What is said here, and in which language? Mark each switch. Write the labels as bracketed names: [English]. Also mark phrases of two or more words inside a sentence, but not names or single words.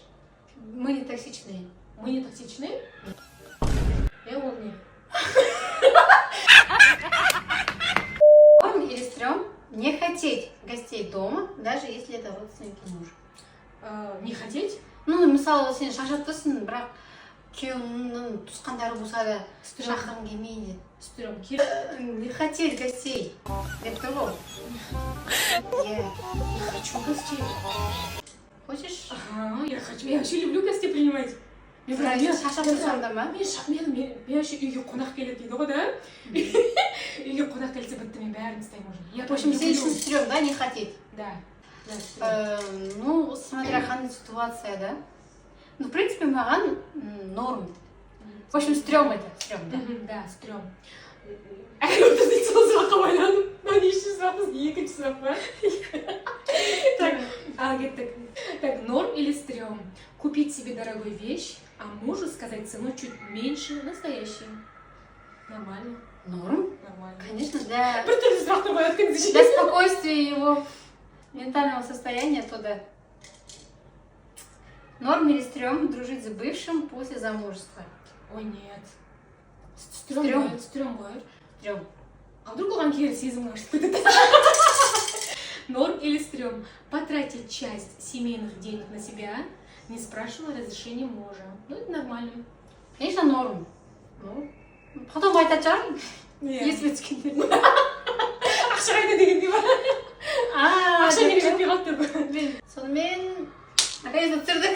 [Russian] Мы не токсичные. Мы не токсичны? [Kazakh] Ол не. [Russian] Норм или стрём не хотеть гостей дома, даже если это родственники мужа. Не хотеть? Ну, [Kazakh] мысалы, сен шаршап тұрсың, бірақ күйеуіңнің туысқандары болса да шақырғың келмейді. [Russian] Стрём. Не хотеть гостей. [Kazakh] Деп тұр ғой. [Russian] Я не хочу гостей. Хочешь? Ага, я хочу. Я вообще люблю гостей принимать. [Kazakh] Мен шаршап тұрсам да ма? Мен вообще үйге қонақ келеді дейді ғой да. Үйге қонақ келсе бітті, мен бәрін істаймын уже. [Russian] В общем, [Kazakh] сен үшін стрём, да, [Russian] не хотеть? Да. Ну, смотря [Kazakh] қандай ситуация, да? [Russian] Ну, в принципе, маған норм. В общем, стрём это, стрём, да? Да, стрём. [Kazakh] Біздің сол сұраққа байланып, неше сұрақпыз, екінші сұрақ па? Так, кеттік. [Russian] Так, норм или стрём? Купить себе дорогую вещь, а мужу сказать цену чуть меньше настоящей. Нормально. Норм? Нормально. Конечно, для [Kazakh] Бір түрлі сұрақтар қояды, [Russian] для спокойствия его ментального состояния, то да. Норм или стрём дружить с бывшим после замужества? Ой, нет. Стрём. [Kazakh] Стрём ғой. [Russian] Стрём. А вдруг [Kazakh] оған кері сезім ашып кетеді? [Russian] Норм или стрём? Потратить часть семейных денег на себя, не спрашивая разрешения мужа. Ну, это нормально. Конечно, норм. Ну, потом [Kazakh] айтатын шығармын. [Russian] Нет. [Kazakh] Есіме түскенде. Ақша қайда дегенде ма? Ақша неге жетпей қалды деп. Сонымен, наконец-то түсірдік.